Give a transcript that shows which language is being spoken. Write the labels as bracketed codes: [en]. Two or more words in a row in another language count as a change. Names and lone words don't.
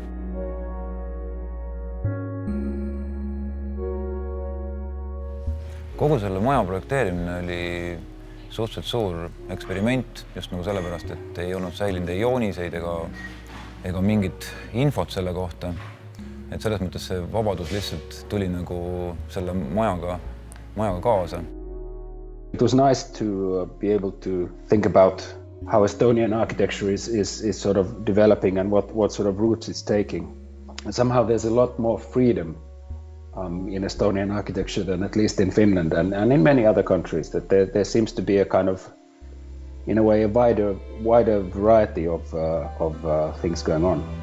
[et] Kogu selle maja projekteerimine oli suhteliselt suur eksperiment, just nagu sellepärast, et ei olnud säilinud ei jooniseid ega mingit infot selle kohta. Et selles mõttes see vabadus lihtsalt tuli nagu selle majaga kaasa. [en] It was nice to be able to think about how Estonian architecture is sort of developing and what sort of routes it's taking. And somehow there's a lot more freedom in Estonian architecture than at least in Finland and in many other countries. That there seems to be a kind of, in a way, a wider variety of things going on.